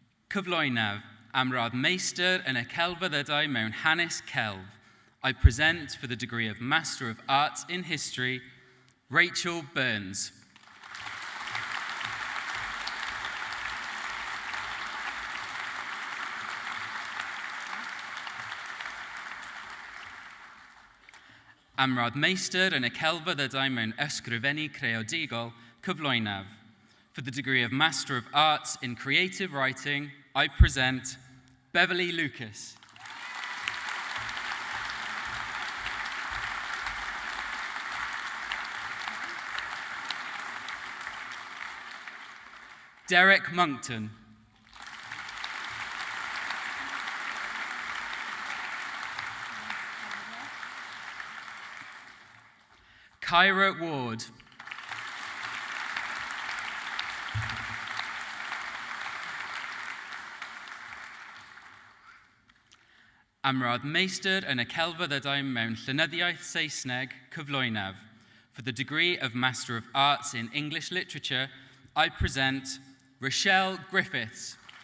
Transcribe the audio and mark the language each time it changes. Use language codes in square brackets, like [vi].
[cy] Cyflwynaf am radd meistr yn y celfyddydau mewn hanes celf. [en] I present for the degree of Master of Arts in History, Rachel Burns. [cy] Am radd meistr yn y celfyddydau mewn ysgrifennu creadigol, cyflwynaf. [en] For the degree of Master of Arts in Creative Writing, I present Beverly Lucas. Derek Monkton. Kyra Ward. [cy] Am rad meistr yn y celfyddydau mewn llenyddiaeth Saesneg cyflwynaf. [en] For the degree of Master of Arts in English Literature, I present Rochelle Griffiths.